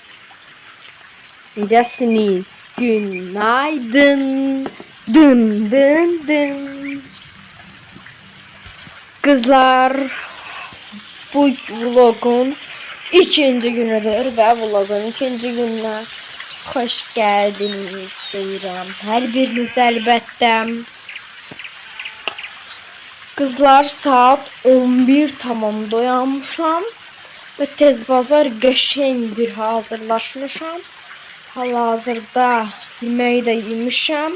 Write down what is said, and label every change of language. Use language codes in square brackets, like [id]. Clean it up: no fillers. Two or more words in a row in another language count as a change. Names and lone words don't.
[az] Necəsiniz? Günaydın. Dın dın dın. [tr] Kızlar, bu vlogun ikinci günüdür ve vlogun ikinci gününe hoş geldiniz deyirəm. [az] Hər biriniz əlbəttə. Kızlar, saat 11 tamam doyanmışam ve tez bazar qəşəng bir hazırlaşmışam. Hal-hazırda yemeği de yemişəm.